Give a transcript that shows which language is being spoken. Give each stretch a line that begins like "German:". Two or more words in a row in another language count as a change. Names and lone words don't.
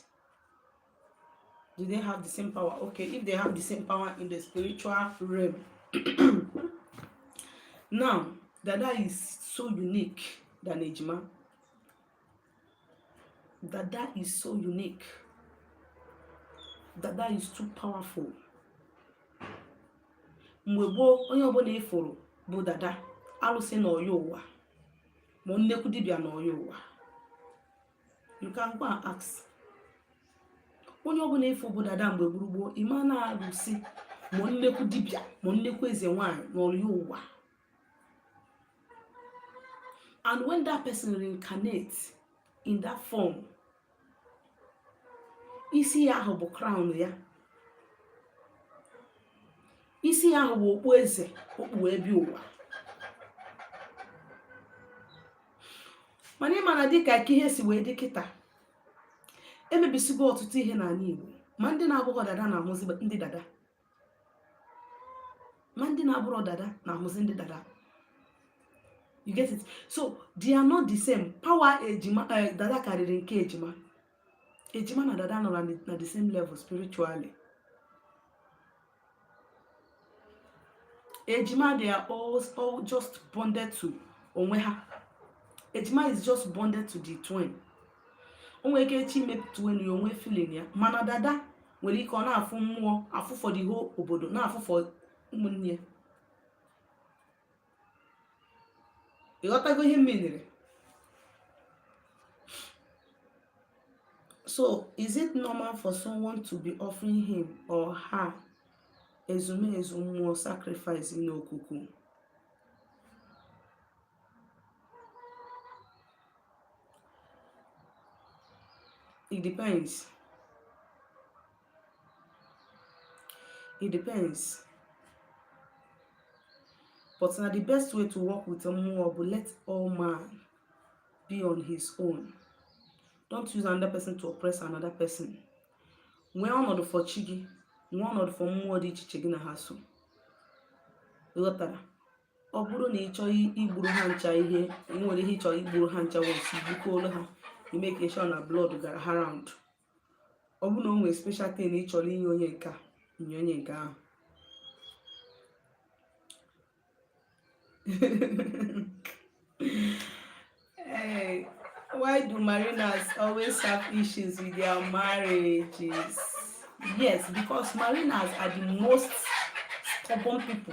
English: Do they have the same power? Okay, if they have the same power in the spiritual realm. Now, Dada is so unique than Ejima. Dada is so unique. Dada is too powerful.
Igbo: Mwebo onye ọbụla ifuru bụ Dada alụsị na oyo ụwa, ma nnekwu dibịa na oyo ụwa.
English: You can go and ask. Onye ọbụla ifuru bụ Dada mgbe gburugburu, ịma na alụsị ma nnekwu dibịa ma nnekwu eze nwanyị na oyo ụwa. And when that person reincarnates in that form,
Igbo: isi ya ahụ bụ crown ya. Isi ya ahụ bụ okpu eze, okpu ebi ụwa. Mana ịma na dịka ka ihe si wee dị kịta, emebisigo ọtụtụ ihe n'ala Igbo. Ma ndị na-abụghị Dada na-ahụzi ndị Dada. Ma ndị na-abụghị Dada na-ahụzi ndị Dada.
English: You get it? So they are not the same.
Igbo: Power Ejima, Dada karịrị nke Ejima. Ejima na Dada nọ na
English: the same level spiritually. ejima, they are all just bonded to
Igbo: onwe ha.
English: Ejima is just bonded to the twin.
Igbo: Onwe ike echi imepụta onwe ya onwe feeling ya, mana dada nwere ike ọ na-afụ mmụọ, afụ
English: for the whole
Igbo: obodo, na-afụ for ụmụnne ya. Ịghọtago ihe mmiri?
English: So, is it normal for someone to be offering him or her
Igbo: ezumezu mmụọ
English: sacrifice in okuku? It depends. It depends. But now the best way to work with a mmụọ but let all man be on his own. Don't use another person to oppress another person.
Igbo: Nwee ọnọdụ for chi gị, nwee ọnọdụ for mmụọ dị iche iche gị na ha so. Ịghọtara? Ọ bụrụ na ị chọọ igburu ha ncha ihe, ị nwere ihe ị chọrọ igburu ha ncha once, igbukọọlụ ha,
English: you make sure
Igbo: na blood gara ha round. Ọ bụrụ na o nwere
English: special thing
Igbo: ị chọrọ inye onye nke a, inye onye nke ahụ.
English: Hey, why do mariners always have issues with their marriages? Yes, because mariners are the most stubborn people.